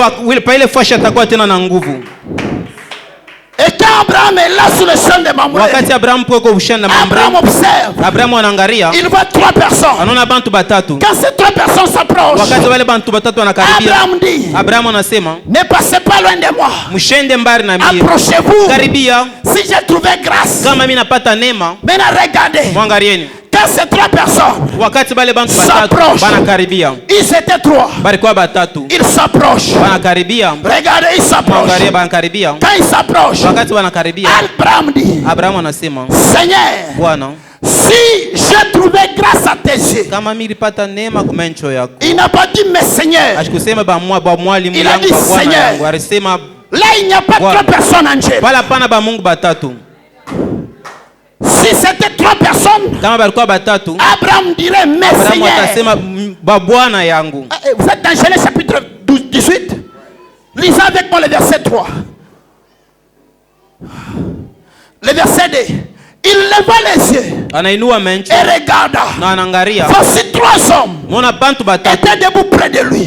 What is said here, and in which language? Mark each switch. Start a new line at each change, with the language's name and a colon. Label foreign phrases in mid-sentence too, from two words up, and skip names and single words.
French: Et quand Abraham est là sur le champ de Mamré, Abraham observe. Il voit trois personnes. Quand ces trois personnes s'approchent, Abraham dit, ne passez pas loin de moi. Approchez-vous. Si j'ai trouvé grâce.
Swahili: Kama mimi napata neema.
French: Maintenant regardez.
Swahili: Mwangalieni.
French: Quand ces 3 personnes
Swahili: wakati bale bantu batatu banakaribia.
French: Ils étaient 3.
Swahili: Balikuwa batatu.
French: Ils s'approchent.
Swahili: Banakaribia.
French: Regardez, ils s'approchent.
Swahili: Mwangalie banakaribia.
French: Quand ils s'approchent.
Swahili: Wakati banakaribia.
French: Abraham dit.
Swahili: Abraham anasema.
French: Seigneur.
Swahili: Bwana.
French: Si j'ai trouvé grâce à tes yeux.
Swahili: Kama mimi nilipata neema kwa macho yako.
French: Il n'a pas dit mais Seigneur.
Swahili: Asikusema ba mwalimu yangu kwa Bwana yangu. Alisema
French: là il n'y a pas 3 personnes en Dieu.
Swahili: Wala pana ba Mungu batatu.
French: Si c'était 3 personnes,
Swahili: kama balikuwa batatu,
French: Abraham dirait mais Seigneur.
Swahili: Abraham atasema ba Bwana yangu.
French: Vous êtes dans Genèse chapitre 18. Lisez avec moi le verset 3. Le verset 2. Il leva les yeux et regarda. Voici 3 hommes étaient debout près de lui.